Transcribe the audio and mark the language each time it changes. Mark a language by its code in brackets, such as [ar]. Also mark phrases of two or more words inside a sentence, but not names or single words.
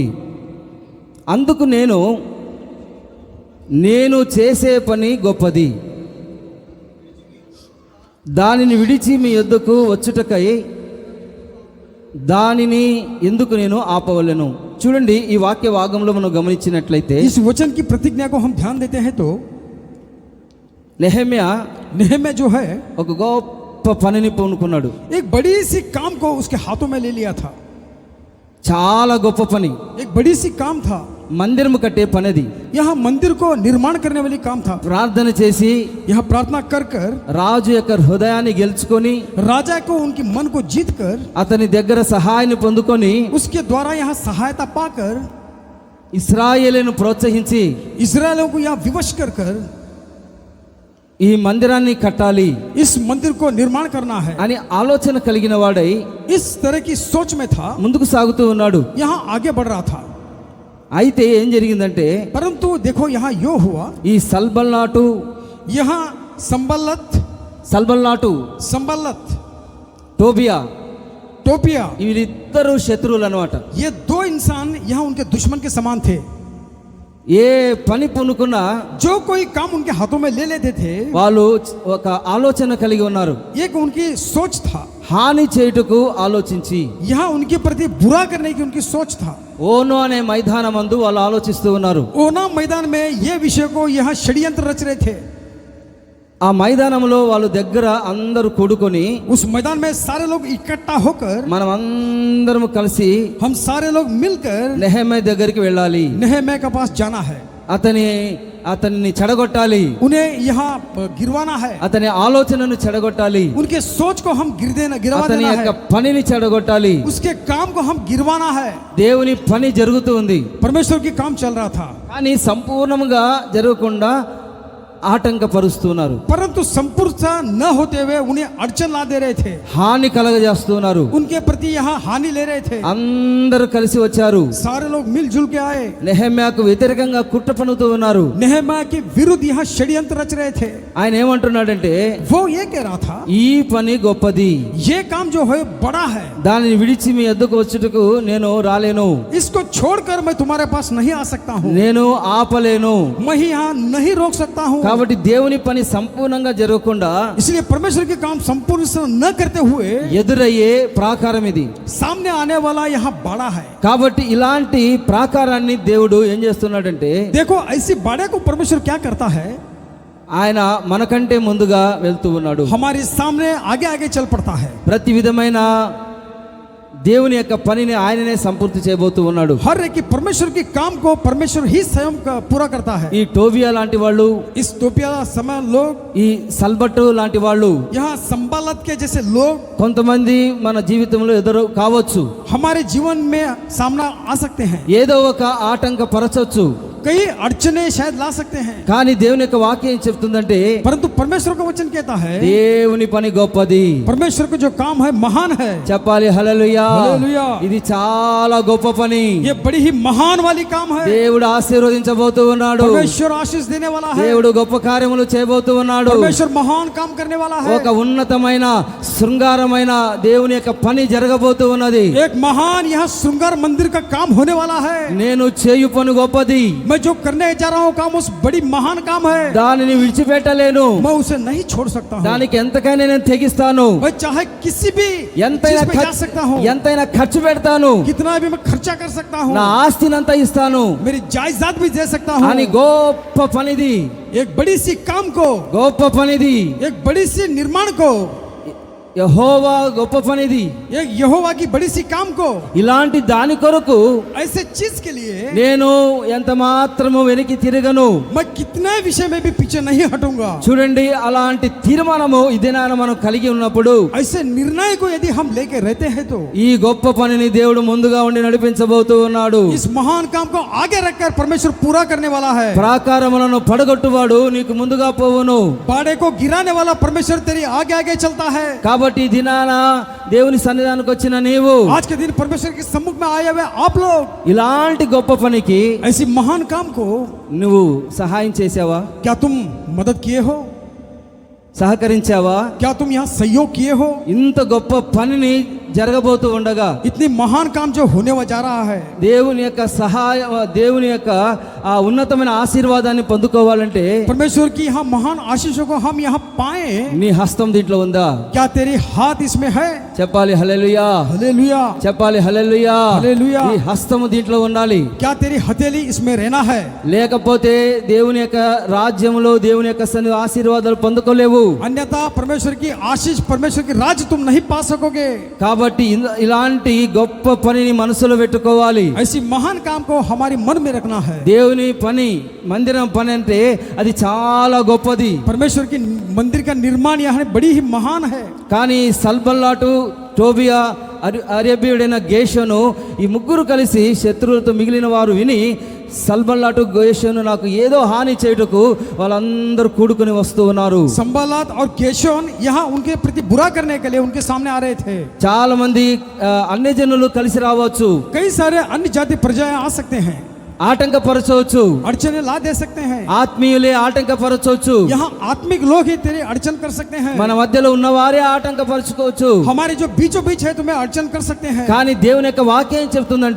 [te] అందుకు నేను చేసే పని గొప్పది, దానిని విడిచి మీ యొద్దకు వచ్చుటకై దానిని ఎందుకు నేను ఆపవలెను. చూడండి, ఈ వాక్య భాగంలో మనం గమనించినట్లయితే [hi] इस वचन की प्रतिज्ञा को हम ध्यान देते हैं तो [te] నెహెమ్యా [hi] जो है [te] ఒక గొప్ప పనిని పూనుకున్నాడు. [hi] एक बड़ी सी काम को उसके हाथों में ले लिया था। [te] చాలా గొప్ప పని, [hi] एक बड़ी सी काम था, [te] మందిరము కట్టే పనిది. [hi] यहाँ मंदिर को निर्माण करने वाली काम था। [te] ప్రార్థన చేసి [hi] यहाँ प्रार्थना कर कर [te] రాజు యొక్క హృదయాన్ని గెలుచుకొని [hi] राजा को उनके मन को जीत कर [te] అతని దగ్గర సహాయాన్ని పొందుకొని [hi] उसके द्वारा यहाँ सहायता पाकर [te] ఇశ్రాయేలును ప్రోత్సహించి [hi] इस्राएलियों को यहाँ विवश कर कर [te] ఈ మందిరాన్ని కట్టాలి [hi] इस मंदिर को निर्माण करना है, [te] అని ఆలోచన కలిగిన వాడై [hi] इस तरह की सोच में था, [te] ముందుకు సాగుతూ ఉన్నాడు. [hi] यहाँ आगे बढ़ रहा था। [te] అయితే ఏం జరిగిందంటే [hi] परंतु देखो यहाँ यो हुआ, [te] ఈ సల్బల్నాటు [hi] यहाँ संबल्लत [te] టోబియా [hi] टोपिया [te] వీళ్ళిద్దరూ శత్రువులు అన్నమాట. [hi] ये 2 इंसान यहाँ उनके दुश्मन के समान थे। [te] ఏ పని పూనుకున్నా [hi] जो कोई काम उनके हाथों में ले लेते थे [te] వాళ్ళు ఒక ఆలోచన కలిగి ఉన్నారు. [hi] एक उनकी सोच था, [te] హాని చేయుటకు ఆలోచించి [hi] यहाँ उनके प्रति बुरा करने की उनकी सोच था। [te] ఓనో అనే మైదానమందు వాళ్ళు ఆలోచిస్తూ ఉన్నారు. [hi] ओना मैदान में ये विषय को यहाँ षड्यंत्र रच रहे थे। [te] ఆ మైదానంలో వాళ్ళు దగ్గర అందరూ కూడుకొని [hi] उस मैदान में सारे लोग इकट्ठा होकर [te] మనం అందరం కలిసి [hi] हम सारे लोग मिलकर [te] నెహెమ్యా దగ్గరికి వెళ్ళాలి, [hi] नेहम्याह के पास जाना है, [te] అతన్ని చెడగొట్టాలి, [hi] उन्हें यहाँ गिरवाना है, [te] అతని ఆలోచనను చెడగొట్టాలి, [hi] उनके सोच को हम गिरवा [te] అతని [hi] देना [te] యొక్క [hi] है, [te] పనిని చెడగొట్టాలి. [hi] उसके काम को हम गिरवाना है। [te] దేవుని పని జరుగుతూ ఉంది, [hi] परमेश्वर की काम चल रहा था, [te] కానీ సంపూర్ణంగా జరగకుండా ఆటంకపరుస్తున్నారు, [hi] परंतु संपूर्णता न होते हुए उन्हें अड़चन ला दे रहे थे, [te] హాని కలగజేస్తున్నారు. [hi] उनके प्रति यहाँ हानि ले रहे थे। [te] అందరూ కలిసి వచ్చారు, [hi] सारे लोग मिलजुल के आए, [te] నెహెమ్యాకు వ్యతిరేకంగా కుట్ర పన్నుతూ ఉన్నారు. [hi] नेहम्याह के विरुद्ध यहाँ षड्यंत्र रच रहे थे। [te] ఆయన ఏమంటున్నాడంటే, [hi] वो ये कह रहा था, [te] ఈ పని గొప్పది, [hi] ये काम जो है बड़ा है, [te] దానిని విడిచి మీ వద్దకు వచ్చుటకు నేను రాలేను, [hi] इसको छोड़कर मैं तुम्हारे पास नहीं आ सकता हूँ, [te] నేను ఆపలేను. [hi] मैं यहाँ नहीं रोक सकता हूँ। [te] కాబట్టి దేవుని పని సంపూర్ణంగా జరగకుండా [hi] इसलिए परमेश्वर के काम संपूर्ण से न करते हुए [te] ఎదురయ్యే ప్రాకారం ఇది. [hi] सामने आने वाला यहाँ बड़ा है। [te] కాబట్టి ఇలాంటి ప్రాకారాన్ని దేవుడు ఏం చేస్తున్నాడంటే, [hi] देखो ऐसी बाड़े को परमेश्वर क्या करता है, [te] ఆయన మనకంటే ముందుగా వెళ్తూ ఉన్నాడు. [hi] हमारे सामने आगे आगे चल पड़ता है। [te] ప్రతి విధమైన దేవుని యొక్క పనిని ఆయననే సంపూర్తి చేయబోతూ ఉన్నాడు. [hi] हर एक की परमेश्वर के काम को परमेश्वर ही स्वयं पूरा करता है। [te] ఈ టోబియా లాంటి వాళ్ళు, [hi] इस तोपिया समय लोग, [te] ఈ సల్బట్టు లాంటి వాళ్ళు, [hi] यहाँ संबालत के जैसे लोग [te] కొంతమంది మన జీవితంలో ఎదురు కావచ్చు, [hi] हमारे जीवन में सामना आ सकते हैं, [te] ఏదో ఒక ఆటంకపరచొచ్చు. [hi] कई अड़चने शायद ला सकते हैं, [te] కానీ దేవుని యొక్క వాక్యం ఏం చెప్తుందంటే, [hi] परंतु परमेश्वर का वचन कहता है [te] దేవుని పని గొప్పది. [hi] परमेश्वर का जो काम है महान है। [te] చెప్పాలి హల్లెలూయా. హల్లెలూయా. ఇది చాలా గొప్ప పని. [hi] ये बड़ी ही महान वाली काम है। [te] దేవుడు ఆశీర్వదించబోతూ ఉన్నాడు. [hi] परमेश्वर आशीष देने वाला है। [te] దేవుడు గొప్ప కార్యములు చేయబోతూ ఉన్నాడు. [hi] परमेश्वर महान काम करने वाला है। [te] ఒక ఉన్నతమైన శృంగారమైన దేవుని యొక్క పని జరగబోతూ ఉన్నది. [hi] एक महान यहाँ श्रृंगार मंदिर का काम होने वाला है। [te] నేను చేయు పని గొప్పది, [hi] मैं जो करने जा रहा हूँ काम उस बड़ी महान काम है, [te] దానిని విడిచిపెట్టలేను, [hi] मैं उसे नहीं छोड़ सकता हूँ। [te] దానికి ఎంతకైనా నేను తెగిస్తాను, [hi] मैं चाहे किसी भी [te] ఎంతైనా [hi] चीज पे जा सकता हूँ, [te] ఎంతైనా ఖర్చు పెడతాను, [hi] कितना भी मैं खर्चा कर सकता हूँ, [te] నా ఆస్తినంతా ఇస్తాను [hi] मेरी जायदाद भी दे सकता हूँ। [te] అని గొప్ప పనిది, [hi] एक बड़ी सी काम को, [te] గొప్ప పనిది, [hi] एक बड़ी सी निर्माण को, [te] యెహోవా గొప్ప పనిది. [hi] एक यहोवा की बड़ी सी काम को, [te] ఇలాంటి దాని కొరకు [hi] ऐसे चीज के लिए [te] నేను ఎంత మాత్రము వెనక్కి తిరగను. [hi] मैं कितने विषय में भी पीछे नहीं हटूंगा। [te] చూడండి, అలాంటి తీర్మానము ఈ దినాన మనం కలిగి ఉన్నప్పుడు, [hi] ऐसे निर्णय को यदि हम लेके रहते हैं तो [te] ఈ గొప్ప పనిని దేవుడు ముందుగా ఉండి నడిపించబోతూ ఉన్నాడు. [hi] इस महान काम को आगे रखकर परमेश्वर पूरा करने वाला है। [te] ప్రాకారములను పడగొట్టువాడు నీకు ముందుగా పోవును. [hi] बाड़े को गिराने वाला परमेश्वर तेरी आगे आगे चलता है। [te] కాబట్టి ఈ దినాన దేవుని సన్నిధానానికి వచ్చిన నీవు [hi] आज के दिन परमेश्वर के सम्मुख में आए हुए आप लोग [te] ఇలాంటి గొప్ప పనికి [hi] ऐसी महान काम को [te] నువ్వు సహాయం చేసావా? [hi] क्या तुम मदद किए हो? [te] సహకరించావా? [hi] क्या तुम यहाँ सहयोग किए हो? [te] ఇంత గొప్ప పనిని జరగబోతూ ఉండగా [hi] इतनी महान काम जो होने जा रहा है, [te] దేవుని యొక్క సహాయం, దేవుని యొక్క ఆ ఉన్నతమైన ఆశీర్వాదాన్ని పొందుకోవాలంటే [hi] परमेश्वर की यहाँ महान आशीषों को हम यहाँ पाए, [te] నీ హస్తం దీంట్లో ఉందా? [hi] क्या तेरी हाथ इसमें है? [te] చెప్పాలి హల్లెలూయా, [hi] हालेलुया, [te] చెప్పాలి హల్లెలూయా. [hi] हालेलुया। [te] ఈ హస్తము దీంట్లో ఉండాలి, [hi] क्या तेरी हथेली इसमें रहना है? [te] లేకపోతే దేవుని యొక్క రాజ్యంలో దేవుని యొక్క ఆశీర్వాదాలు పొందుకోలేవు. [hi] अन्यथा परमेश्वर की आशीष, परमेश्वर की राज तुम नहीं पा सकोगे। [te] కాబట్టి ఇలాంటి గొప్ప పనిని మనసులో పెట్టుకోవాలి. [hi] ऐसी महान काम को हमारे मन में रखना है। [te] దేవుని పని, మందిరం పని అంటే అది చాలా గొప్పది. [hi] परमेश्वर की मंदिर का निर्माण यहाँ बड़ी ही महान है। [te] కానీ సల్బల్లాటు, టోబియా, అరేబియుడైన గేషను ఈ ముగ్గురు కలిసి శత్రువులతో మిగిలిన వారు విని, సల్బల్లాటు గేషను నాకు ఏదో హాని చేయుటకు వాళ్ళందరూ కూడుకుని వస్తూ ఉన్నారు. [hi] संबालात और गेशोन यहाँ उनके प्रति बुरा करने के लिए उनके सामने आ रहे थे। [te] చాలా మంది అన్యజనులు కలిసి రావచ్చు, [hi] कई सारे अन्य जाति प्रजाएं आ सकते हैं, [te] ఆటంకపరచవచ్చు, [hi] अड़चने ला दे सकते हैं। [te] ఆత్మీయులే ఆటంకపరచవచ్చు, [hi] यहाँ आत्मिक लोग ही तेरे अड़चन कर सकते हैं। [te] మన మధ్యలో ఉన్నవారే ఆటంకపరచుకోవచ్చు. [hi] हमारे जो बीचों बीच है तुम्हें अड़चन कर सकते हैं, [te] కానీ దేవుని యొక్క వాక్యం ఏం చెప్తుందంటే,